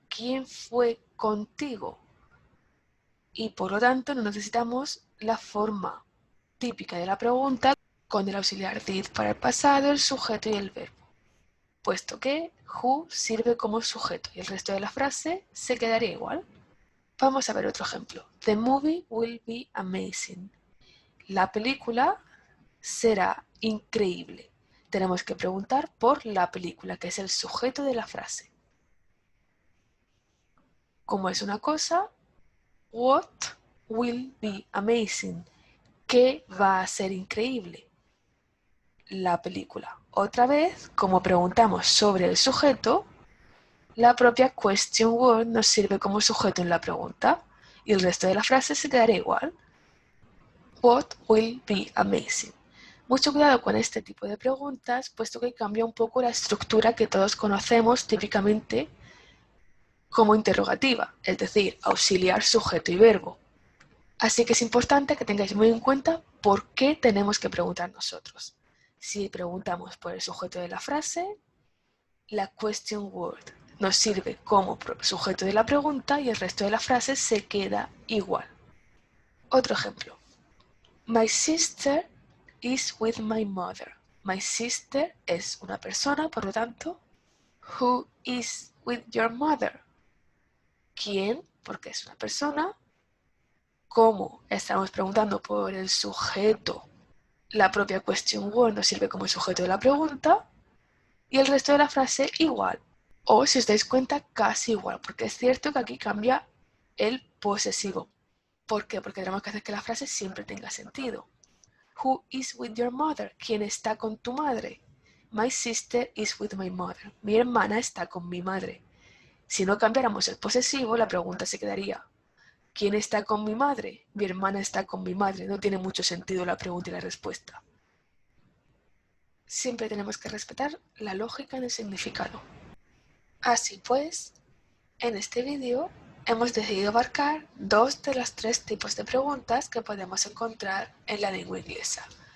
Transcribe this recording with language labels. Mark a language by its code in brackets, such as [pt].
[es] ¿Quién fue contigo? Y por lo tanto no necesitamos la forma típica de la pregunta con el auxiliar did para el pasado, el sujeto y el verbo, puesto que who sirve como sujeto y el resto de la frase se quedaría igual. Vamos a ver otro ejemplo. [en] The movie will be amazing. [es] La película será increíble. Tenemos que preguntar por la película, que es el sujeto de la frase. Como es una cosa, [en] what will be amazing? [es] ¿Qué va a ser increíble? La película. Otra vez, como preguntamos sobre el sujeto, la propia question word nos sirve como sujeto en la pregunta y el resto de la frase se quedará igual. [en] What will be amazing? [es] Mucho cuidado con este tipo de preguntas, puesto que cambia un poco la estructura que todos conocemos típicamente como interrogativa, es decir, auxiliar, sujeto y verbo. Así que es importante que tengáis muy en cuenta por qué tenemos que preguntar nosotros. Si preguntamos por el sujeto de la frase, la question word nos sirve como sujeto de la pregunta y el resto de la frase se queda igual. Otro ejemplo. [en] My sister is with my mother. My sister [es] es una persona, por lo tanto, [en] who is with your mother? [es] ¿Quién? Porque es una persona. ¿Cómo? Estamos preguntando por el sujeto La propia question word nos sirve como sujeto de la pregunta y el resto de la frase igual. O, si os dais cuenta, casi igual, porque es cierto que aquí cambia el posesivo. ¿Por qué? Porque tenemos que hacer que la frase siempre tenga sentido. [en] Who is with your mother? [es] ¿Quién está con tu madre? [en] My sister is with my mother. [es] Mi hermana está con mi madre. Si no cambiáramos el posesivo, la pregunta se quedaría ¿quién está con mi madre? Mi hermana está con mi madre. No tiene mucho sentido la pregunta y la respuesta. Siempre tenemos que respetar la lógica del significado. Así pues, en este vídeo hemos decidido abarcar dos de los tres tipos de preguntas que podemos encontrar en la lengua inglesa.